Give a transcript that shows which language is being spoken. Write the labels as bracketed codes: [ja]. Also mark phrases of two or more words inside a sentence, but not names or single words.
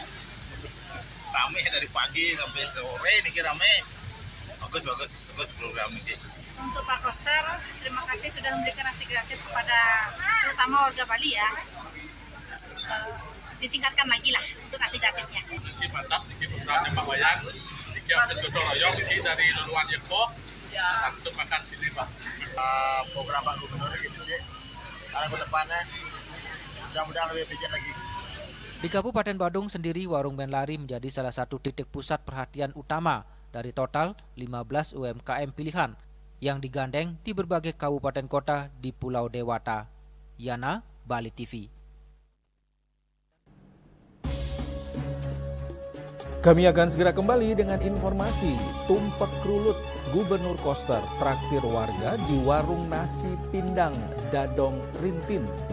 [id] Rame dari pagi sampai sore nih rame. Bagus program ini. Untuk Pak Koster, terima kasih sudah memberikan nasi gratis kepada terutama warga Bali ya. Ditingkatkan lagi lah untuk nasi gratisnya. Niki mantap, niki programnya Pak Wayan. Niki habis gotong royong niki dari luluan Yeko. Langsung makan sini Pak. Program Pak Gubernur gitu sih. Arah ke depannya mudah-mudahan lebih bijak lagi. Di Kabupaten Badung sendiri, Warung Menlari menjadi salah satu titik pusat perhatian utama dari total 15 UMKM pilihan yang digandeng di berbagai kabupaten kota di Pulau Dewata. Yana, Bali TV. Kami akan segera kembali dengan informasi Tumpek Rulut. Gubernur Koster traktir warga di warung nasi pindang Dadong Rintin.